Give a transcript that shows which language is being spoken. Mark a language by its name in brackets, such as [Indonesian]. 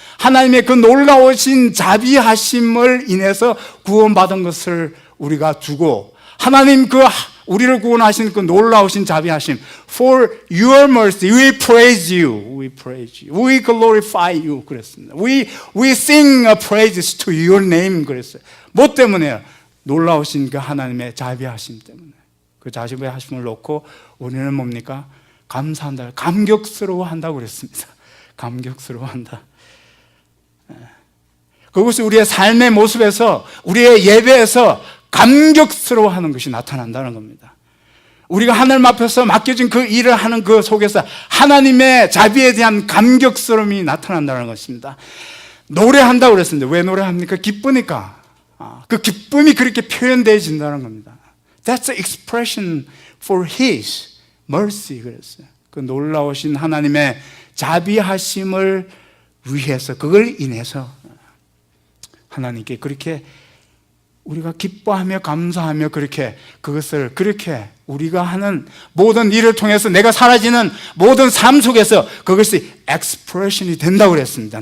[Korean] 하나님의 그 놀라우신 자비하심을 인해서 구원받은 것을 우리가 두고, 하나님 그 우리를 구원하신 그 놀라우신 자비하심, [English] for your mercy we praise you, we praise you, we glorify you [Korean] 그랬습니다. [English] We sing praises to your name [Korean] 그랬어요. 뭐 때문에요? 놀라우신 그 하나님의 자비하심 때문에. 그 자비하심을 놓고 우리는 뭡니까? 감사한다, 감격스러워한다고 그랬습니다. 감격스러워한다. 그것이 우리의 삶의 모습에서, 우리의 예배에서 감격스러워하는 것이 나타난다는 겁니다. 우리가 하나님 앞에서 맡겨진 그 일을 하는 그 속에서 하나님의 자비에 대한 감격스러움이 나타난다는 것입니다. 노래한다고 그랬습니다. 왜 노래합니까? 기쁘니까. 그 기쁨이 그렇게 표현되어진다는 겁니다. [English] That's the expression for His mercy [Korean] 그랬어요. 그 놀라우신 하나님의 자비하심을 위해서, 그걸 인해서 하나님께 그렇게 우리가 기뻐하며 감사하며 그렇게 그것을, 그렇게 우리가 하는 모든 일을 통해서 내가 사라지는 모든 삶 속에서 그것이 expression이 된다고 그랬습니다.